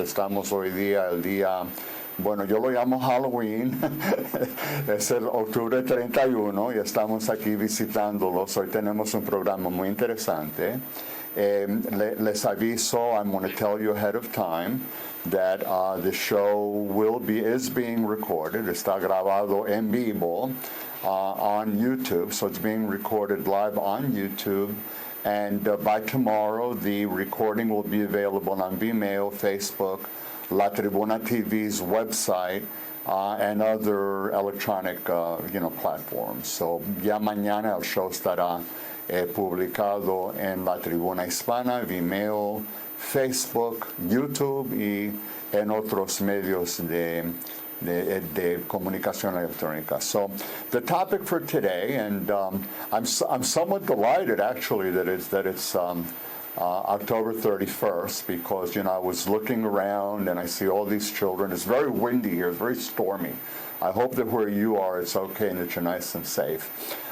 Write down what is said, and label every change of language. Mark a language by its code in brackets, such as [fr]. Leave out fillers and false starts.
[es] Estamos hoy día, el día, bueno, yo lo llamo Halloween, es el octubre 31 y estamos aquí visitándolos. Hoy tenemos un programa muy interesante. Les aviso, [en] I'm going to tell you ahead of time that the show is being recorded. [es] Está grabado en vivo [en] on YouTube, so it's being recorded live on YouTube. And by tomorrow, the recording will be available on Vimeo, Facebook, La Tribuna TV's website, and other electronic, platforms. [es] So ya mañana el show estará publicado en La Tribuna Hispana, Vimeo, Facebook, YouTube y en otros medios de comunicación electrónica. [en] So the topic for today, and I'm somewhat delighted actually that it's October 31st, because I was looking around and I see all these children. It's very windy here. It's very stormy. I hope that where you are it's okay and that you're nice and safe.